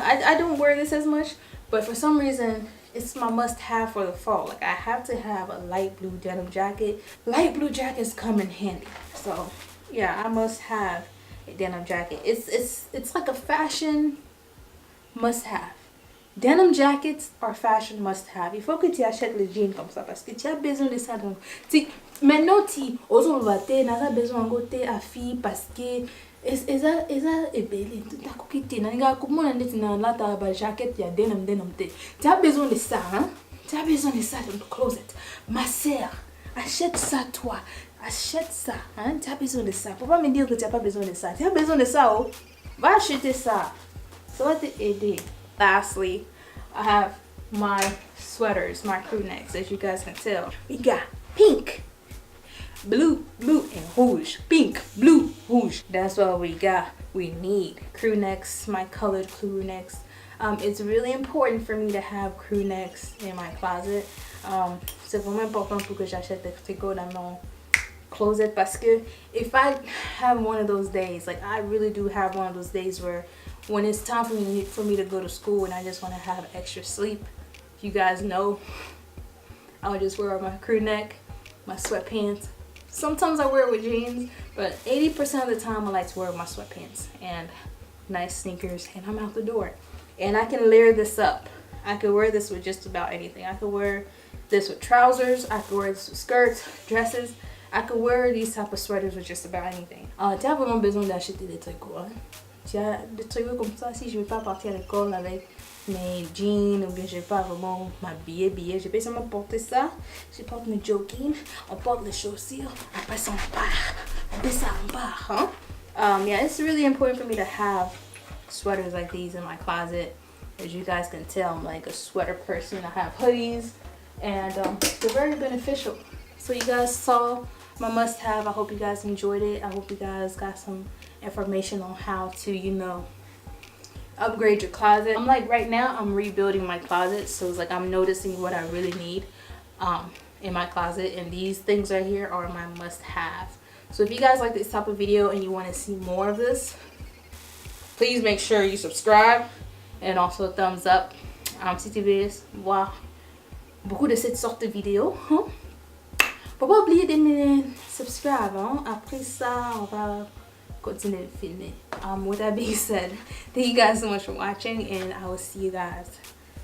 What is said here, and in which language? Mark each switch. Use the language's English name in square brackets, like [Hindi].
[English] I don't wear this as much, but for some reason it's my must-have for the fall. Like I have to have a light blue denim jacket. Light blue jackets come in handy. So yeah, I must have a denim jacket. It's like a fashion must-have. Denim jackets are fashion must-have. [French] Il faut que tu achètes les jeans comme ça parce que tu as besoin de ça. Donc, maintenant tu oses n'as besoin de côté à fille parce que [Lingala] eza ebele ta kokite na nga kumona ndeti na lata ba jacket ya denim te. [French] Tu as besoin de ça, hein? Tu as besoin de ça dans ton closet. Ma sœur, achète ça toi. Achète ça, hein? Tu as besoin de ça. Faut pas me dire que tu n'as pas besoin de ça. Tu as besoin de ça, oh. Va acheter ça. Ça va t'aider. [English] Lastly, I have my sweaters, my crew necks. As you guys can tell, we got pink, blue, and rouge. Pink, blue, rouge. That's what we got. We need crew necks, my colored crew necks. It's really important for me to have crew necks in my closet. [French] C'est vraiment important pour que j'achète des tricots dans mon closet parce que [English] if I have one of those days, like I really do have one of those days where when it's time for me to go to school and I just want to have extra sleep, you guys know, I'll just wear my crew neck, my sweatpants. Sometimes I wear it with jeans, but 80% of the time I like to wear my sweatpants and nice sneakers, and I'm out the door. And I can layer this up. I could wear this with just about anything. I could wear this with trousers, I could wear this with skirts, dresses. I could wear these type of sweaters with just about anything. [French] Tu as vraiment besoin d'acheter des tricots, hein? Tu as des tricots comme ça. Si je ne vais pas partir à l'école avec mes jeans ou bien je ne vais pas vraiment m'habiller, je vais seulement porter ça. Je porte mes jogging, on porte les chaussures, après ça on part. Après ça on part, hein? [English] Yeah, it's really important for me to have sweaters like these in my closet. As you guys can tell, I'm like a sweater person. I have hoodies and they're very beneficial. So you guys saw my must-have. I hope you guys enjoyed it. I hope you guys got some information on how to, you know, upgrade your closet. I'm like, right now I'm rebuilding my closet, so it's like I'm noticing what I really need in my closet, and these things right here are my must-have. So if you guys like this type of video and you want to see more of this, please make sure you subscribe and also thumbs up. [French] Si tu veux voir beaucoup de cette sorte de vidéos, faut pas oublier de me subscribe. Après ça, on va continuer de filmer. [English] With that being said, thank you guys so much for watching, and I will see you guys